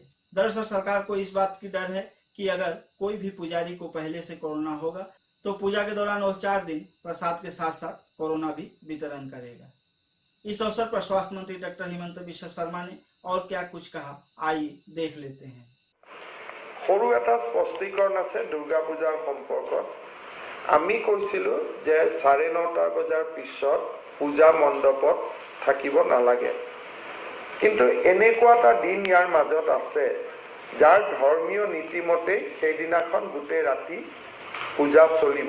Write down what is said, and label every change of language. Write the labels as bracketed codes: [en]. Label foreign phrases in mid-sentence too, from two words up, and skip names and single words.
[hi] दरअसल सरकार को इस बात की डर है कि अगर कोई भी पुजारी को पहले से कोरोना होगा तो पूजा के दौरान वो 4 दिन प्रसाद के साथ साथ कोरोना भी वितरण करेगा। इस अवसर पर स्वास्थ्य मंत्री डॉक्टर हिमंत बिश्व शर्मा ने और क्या कुछ कहा, आइए देख लेते हैं। [as] সৰু এটা স্পষ্টীকৰণ আছে দুৰ্গা পূজাৰ সম্পৰ্কত। আমি কৈছিলো যে 9:30 বজাৰ পিছত পূজা মণ্ডপত থাকিব নালাগে, কিন্তু এনেকুৱা এটা দিন ইয়াৰ মাজত আছে যাৰ ধৰ্মীয় নীতিমতে সেইদিনাখন গোটেই ৰাতি পূজা চলিব।